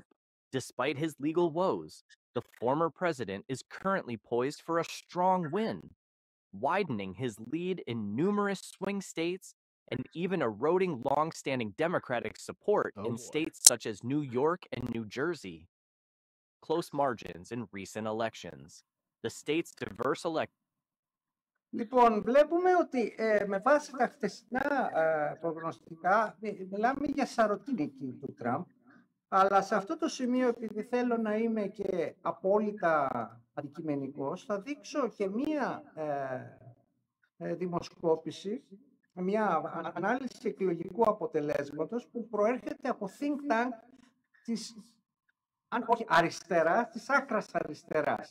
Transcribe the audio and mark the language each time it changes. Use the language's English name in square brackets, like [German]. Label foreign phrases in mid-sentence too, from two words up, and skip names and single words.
[English] Despite his legal woes, the former president is currently poised for a strong win, widening his lead in numerous swing states and even eroding long-standing Democratic support in states such as New York and New Jersey. Close margins in recent elections. The state's diverse [Greek] Λοιπόν, βλέπουμε ότι με βάση τα χθεσινά προγνωστικά μιλάμε για σαρωτή νίκη του Τραμπ, αλλά σε αυτό το σημείο, επειδή θέλω να είμαι και απόλυτα αντικειμενικός, θα δείξω και μία δημοσκόπηση, μια ανάλυση εκλογικού αποτελέσματος που προέρχεται από [English] think tank [Greek] της, αν όχι αριστεράς, της άκρας αριστεράς.